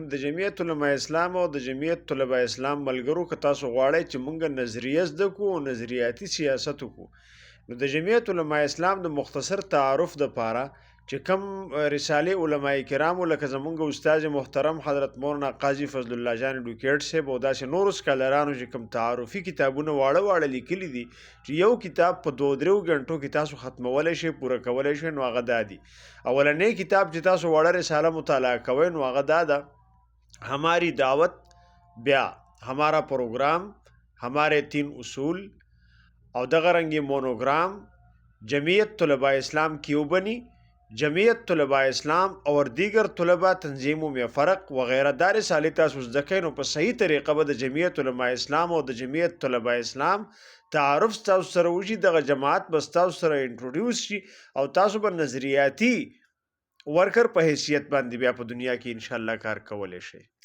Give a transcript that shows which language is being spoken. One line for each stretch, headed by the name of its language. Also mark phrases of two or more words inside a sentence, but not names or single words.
Pashto: د جمعیت علماء اسلام او د جمعیت طلبه اسلام ملګرو که تاسو غواړئ چې مونږ نظریه زده کو او نظریاتي سیاست وکړو، نو د جمعیت علماء اسلام د مختصر تعارف د پاره چې کم رساله علماء کرامو لکه زمونږ استاد محترم حضرت مولانا قاضي فضل الله جان ډوکیټ صاحب او داسې نور سکالرانو چې کم تعارفي کتابونه واړه واړه لیکلي دي چې یو کتاب په 2-3 غنټو کې تاسو ختمولای شئ، پوره کولای شئ، نو هغه دا دي. اولنې کتاب چې تاسو وړه رساله مطالعه کوئ نو هغه دا ده: हमारी दावत بیا हमारा प्रोग्राम हमारे 3 اصول او دغه رنګي مونوګرام جمعیت طلباء اسلام کیوں بنی، جمعیت طلباء اسلام اور دیگر طلباء تنظیموں میں فرق وغیرہ دا رسالې تاسو زده کئ نو په صحیح طریقه به د جمعیت علماء اسلام او د جمعیت طلباء اسلام تعارف تاسو سره وشي، دغه جماعت به تاسو سره انټروډیوس شي او تاسو به نظریاتي ورکر په حیثیت باندې بیا په دنیا کې ان شاء الله کار کولای شئ.